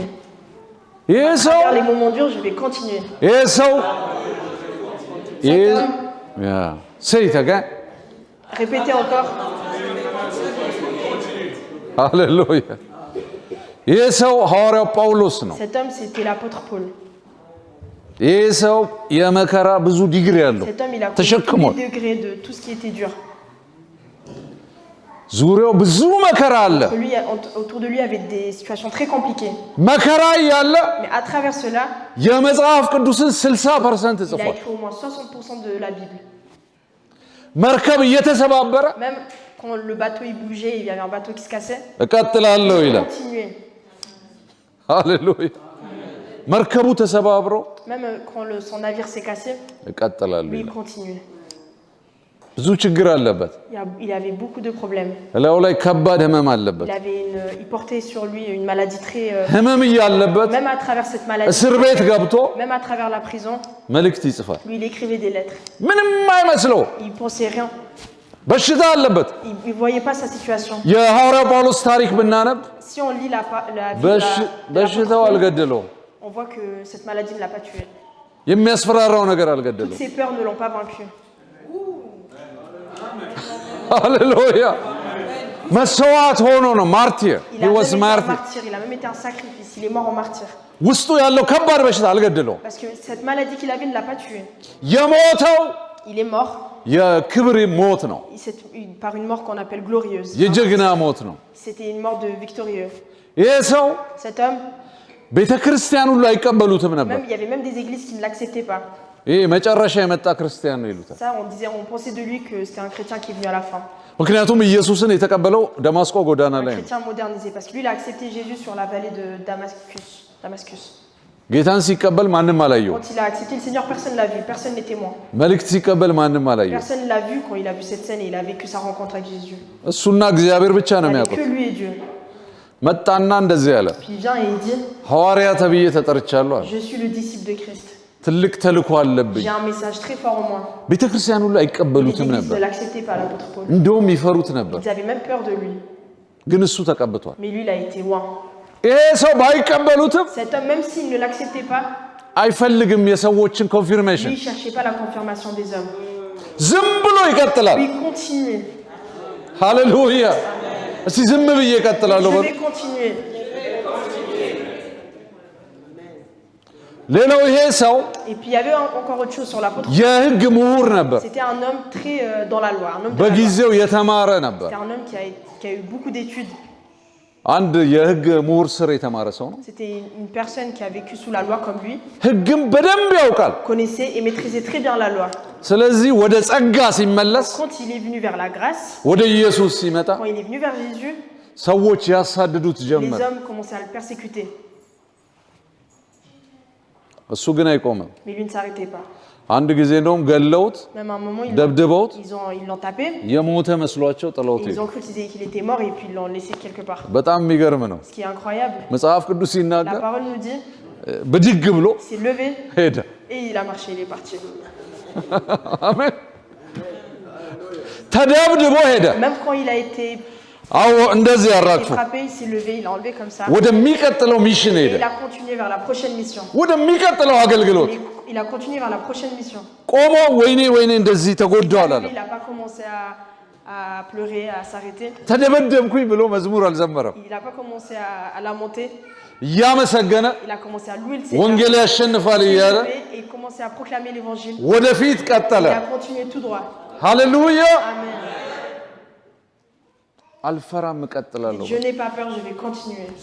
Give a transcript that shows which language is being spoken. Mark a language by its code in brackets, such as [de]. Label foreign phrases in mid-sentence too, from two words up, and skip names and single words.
[am] ይህ [fr] À [am] ሰው [fr] travers les moments durs, je vais continuer. [am] ይህ ሰው [fr] Cet homme, ሰይተገ répétez encore. [am] ሃሌሉያ ይህ ሰው ሐዋርያው ጳውሎስ ነው። [fr] Cet homme, c'était l'apôtre Paul. [am] ይህ ሰው የመከራ ብዙ ዲግሪ ያለው [fr] Cet homme, il a connu tous [am] ተሸክሟል። [fr] les degrés de tout ce qui était dur. [am] ዙሪያው ብዙ መከራ አለ። [fr] Lui, autour de lui, il y avait des situations très compliquées. [am] መከራ ያለ [fr] Mais à travers cela, [am] የመጽሐፍ ቅዱስን 60% [fr] il a [am] ጽፏል። [fr] écrit au moins 60% de la Bible. [am] መርከብ እየተሰባበረ [fr] Même quand le bateau il bougeait, il y avait un bateau qui se cassait, [am] እቀጥላለሁ [fr] il [am] ይላል። [fr] continuait. [am] ሃሌሉያ። መርከቡ ተሰባብሮ [fr] Même quand son navire s'est cassé, [am] እቀጥላለሁ [fr] lui il [am] ይላል። [fr] continuait. [am] ብዙ ችግር አለበት። [fr] Il avait beaucoup de problèmes. [am] እላው ላይ ከባድ ህመም አለበት። [fr] Il portait sur lui une maladie très... [am] ህመም ያለበት [fr] Même à travers cette maladie, [am] እስር ቤት ገብቶ [fr] même à travers la prison, [am] መልእክት ይጽፋል። [fr] lui il écrivait des lettres. [am] ምንም አይመስለው [fr] Il pensait rien. [am] በሽታ አለበት። [fr] Il ne voyait pas sa situation. [am] የሐዋርያው ጳውሎስ ታሪክ ብናነብ [fr] Si on lit la vie de [am] በሽታው [fr] l'apôtre Paul, [am] አልገደለውም። [fr] on voit que cette maladie ne l'a pas tué. [am] የሚያስፈራራው ነገር [fr] Toutes [am] አልገደለውም። [fr] ses peurs ne l'ont pas vaincu. [am] ሃሌሉያ። መስዋዕት ሆኖ ነው ማርቲር [fr] Il he a was même été un martyr martyr, il a même été un sacrifice, il est mort en martyr. [am] ውስጡ ያለው ከባድ በሽታ አልገደለውም። [fr] Parce que cette maladie qu'il avait ne l'a pas tué. [am] የሞተው [fr] Il est mort [am] የክብር ሞት ነው። [fr] par une mort qu'on appelle glorieuse. [am] የጀግና ሞት ነው። [fr] C'était une mort de victorieux. [am] ይህ ሰው [fr] Cet homme, [am] ቤተክርስቲያን ሁሉ አይቀበሉትም ነበር። [fr] il y avait même des églises qui ne l'acceptaient pas. [am] ይህ መጨረሻ የመጣ ክርስቲያን ነው ይሉታል። [fr] Ça, on pensait de lui que c'était un chrétien qui est venu à la fin. [am] ምክንያቱም ኢየሱስን የተቀበለው ደማስቆ ጎዳና [fr] Un [am] ላይ ነው። [fr] chrétien modernisé, parce que lui, il a accepté Jésus sur la vallée de Damascus. [am] ጌታን ሲቀበል ማንም አላየው። [fr] Quand il a accepté le Seigneur, personne ne l'a vu, personne n'est témoin. [am] መልእክት ሲቀበል ማንም አላየው። [fr] Personne ne l'a vu quand il a vu cette scène et il a vécu sa rencontre avec Jésus. [am] እሱና እግዚአብሔር ብቻ ነው [fr] Il n'y avait [am] የሚያውቁት። [fr] que lui et Dieu. [am] መጣና እንደዚህ ያለ [fr] Puis il vient et il dit, [am] ሐዋርያ ተብዬ ተጠርቻለሁ አለ። [fr] je suis le disciple de Christ. [am] ትልቅ ተልእኮ አለብኝ። [fr] J'ai un message très fort en moi. [am] ቤተክርስቲያን ሁሉ [fr] Les [am] አይቀበሉትም [fr] églises [am] ነበር። [fr] ne l'acceptaient pas, l'apôtre Paul. [am] እንደውም ይፈሩት ነበር። [fr] Ils avaient même peur de lui. [am] ግን እሱ ተቀብቷል። [fr] Mais lui, il a été loin. [am] ይሄ ሰው ባይቀበሉትም [fr] Cet homme, même s'il ne l'acceptait pas, [am] አይፈልግም የሰዎችን ኮንፊርሜሽን። [fr] lui, il ne cherchait pas la confirmation des hommes. [am] ዝም ብሎ ይቀጥላል። [fr] Lui, il continuait. [am] ሃሌሉያ። እስቲ ዝም ብዬ እቀጥላለሁ [fr] Je [am] በሉ። [fr] vais continuer. [am] ሌላው ይሄ ሰው [fr] Et puis il y avait encore autre chose sur l'apôtre. [am] የህግ ምሁር ነበር። [fr] C'était un homme très dans la loi. Un homme de la loi. [am] በጊዜው የተማረ ነበር። [fr] C'était un homme qui a eu beaucoup d'études. [am] አንድ የህግ ምሁር ስር የተማረ ሰው ነው። [fr] C'était une personne qui a vécu sous la loi comme lui, [am] ህግም በደንብ ያውቃል። [fr] connaissait et maîtrisait très bien la loi. [am] ስለዚህ ወደ ጸጋ ሲመለስ [fr] Quand il est venu vers la grâce, [am] ወደ ኢየሱስ ሲመጣ [fr] quand il est venu vers Jésus, [am] ሰዎች ያሳድዱት [fr] les [am] ጀመር። [fr] hommes commençaient à le persécuter. [am] እሱ ግን አይቆምም። [fr] Mais lui ne s'arrêtait pas. [am] አንድ ጊዜ እንደውም ገለውት [fr] Même à un moment, [am] ደብድበውት [fr] ils l'ont tapé. [am] የሞተ መስሏቸው ጥለውት [fr] Et ils [am] ሄዱ። [fr] ont cru qu'il était mort et puis ils l'ont laissé quelque part. [am] በጣም የሚገርም ነው። [fr] Ce qui est incroyable, [am] መጽሐፍ ቅዱስ [fr] la [am] ሲናገር [fr] parole nous dit, [am] ብድግ ብሎ [fr] il s'est levé [am] ሄደ። [fr] et il a marché, il est parti. [am] አሜን። ተደብድቦ ሄደ። [fr] Même quand il a été [am] አዎ እንደዚህ ያራግፉ [fr] frappé, il s'est levé, il a enlevé comme ça. [am] ወደሚቀጥለው ሚሽን [fr] Et [am] ሄደ። [fr] il a continué vers la prochaine mission. [am] ወደሚቀጥለው አገልግሎት [fr] Il a continué vers la prochaine mission. [am] ቆሞ ወይኔ ወይኔ እንደዚህ ተጎዳው አላለም። [fr] Il n'a pas commencé à pleurer, à s'arrêter. [am] ተደበደብኩኝ ብሎ መዝሙር አልዘመረም። [fr] Il n'a pas commencé à lamenter. [am] እያመሰገነ [fr] Il a commencé à louer le Seigneur. [am] ወንጌል ያሸንፋል [fr] Il s'est [am] እያለ [fr] levé et il commençait à proclamer l'évangile. [am] ወደፊት ቀጠለ። [fr] Il a continué tout droit. [am] ሃሌሉያ። [fr] Amen. [am] አልፈራም እቀጥላለሁ። [fr] Je n'ai pas peur, je vais continuer.